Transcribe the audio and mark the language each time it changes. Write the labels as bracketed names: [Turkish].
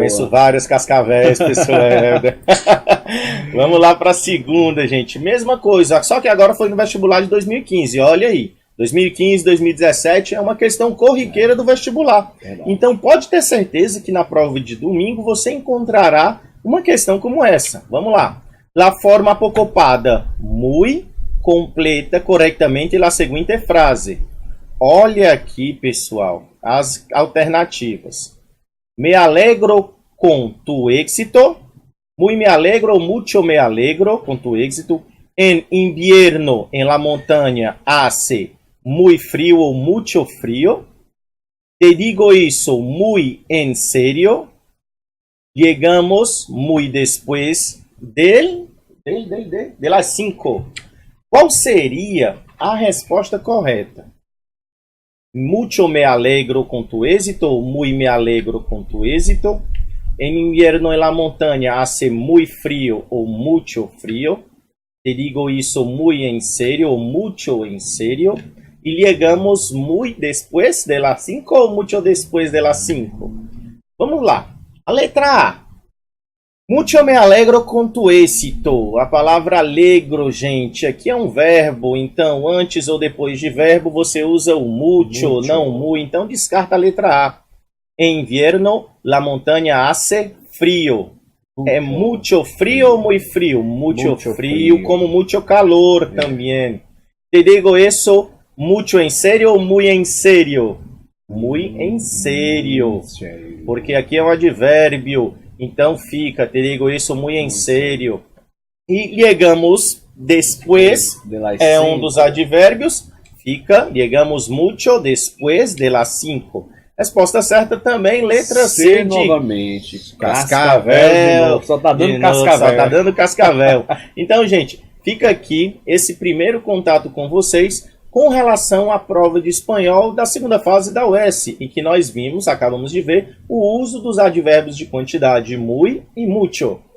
[Portuguese] Conheço várias Cascavéis, professor Helder. Vamos lá para a segunda, gente. Mesma coisa, só que agora foi no vestibular de 2015. Olha aí. 2015, 2017 é uma questão corriqueira do vestibular. Verdade. Então pode ter certeza que na prova de domingo você encontrará uma questão como essa. Vamos lá. [Spanish] La forma apocopada muy completa correctamente la seguinte frase. [Portuguese] Olha aqui, pessoal, as alternativas. [Spanish] Me alegro com tu éxito. Muy me alegro, mucho me alegro con tu éxito. En invierno, en la montaña, hace muy frío o mucho frío. Te digo eso muy en serio. Llegamos muy después de las 5. [Portuguese] Qual seria a resposta correta? [Spanish] Mucho me alegro con tu éxito o muy me alegro con tu éxito. En invierno en la montaña hace muy frío o mucho frío. Te digo eso muy en serio o mucho en serio. Y llegamos muy después de las 5 ou mucho después de las 5? [Portuguese] Vamos lá. A letra A. [Spanish] Mucho me alegro com tu éxito. [Portuguese] A palavra alegro, gente, aqui é um verbo. Então, antes ou depois de verbo, você usa o mucho, não muy. Então, descarta a letra A. [Spanish] En invierno, la montaña hace frío. É mucho frío ou muy frío? Mucho frío, como mucho calor também. Te digo eso mucho en serio ou muy en serio? Muy en serio. [Portuguese] Porque aqui é um advérbio. Então fica, te digo isso [Spanish] muy en serio. [Portuguese] E [Spanish] llegamos después, [Portuguese] é um dos advérbios. [Spanish] Fica, llegamos mucho después de las 5. [Portuguese] Resposta certa também, letra C de novamente. Cascavel. Só tá dando Cascavel. Só tá dando Cascavel. Então, gente, fica aqui esse primeiro contato com vocês com relação à prova de espanhol da segunda fase da UES, em que nós vimos, acabamos de ver, o uso dos advérbios de quantidade muy e mucho.